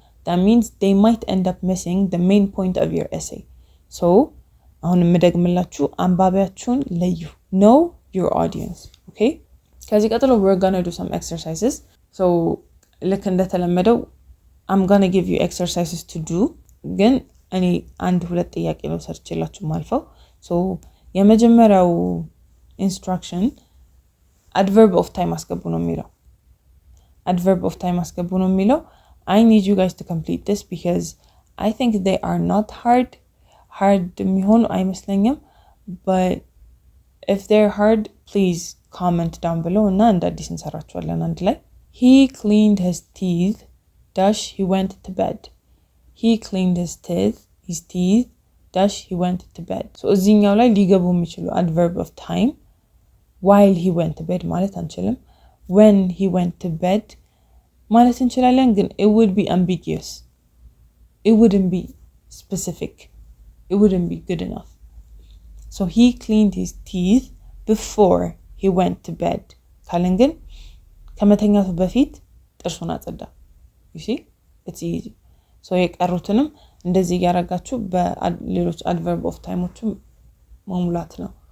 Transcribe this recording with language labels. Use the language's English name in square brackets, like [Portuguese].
[English] That means they might end up missing the main point of your essay. [Amharic] So አሁን የምደግምላችሁ አንባቢያችሁን ለዩ. [English] Know your audience. Okay? [Amharic] ከዚህ ቀጥሎ [English] we're gonna do some exercises. So [Amharic] ልክ እንደተለመደው [English] I'm gonna give you exercises to do. [Amharic] ግን እኔ አንድ ሁለት ጥያቄ ነው ሰርችላችሁ ማልፈው. So የመጀመሪያው instruction adverb of time አስገቡ ነው የሚለው. [English] Adverb of time [Amharic] አስገቡ ነው የሚለው. [English] I need you guys to complete this because I think they are not hard [Amharic] የሚሆኑ አይመስለኝም. [English] But if they're hard, please comment down below [Amharic] እና እንደ አዲስ እንሰራቸዋለን አንድ ላይ. [English] he cleaned his teeth dash he went to bed. He cleaned his teeth dash he went to bed. [Amharic] So እዚህኛው ላይ ሊገቡ የሚችሉ adverb of time [English] while he went to bed [Amharic] ማለት አንችልም። [English] when he went to bed ማለት እንችላለን ግን it would be ambiguous. It wouldn't be specific. It wouldn't be good enough. So he cleaned his teeth before he went to bed. [Amharic] ካለን ግን ከመተኛቱ በፊት ጥርሱን አጸዳ. [English] You see? It's easy. [Amharic] So የቀሩትንም እንደዚህ ያረጋችሁ በሌሎች adverb of timeዎችም መሙላት ነው.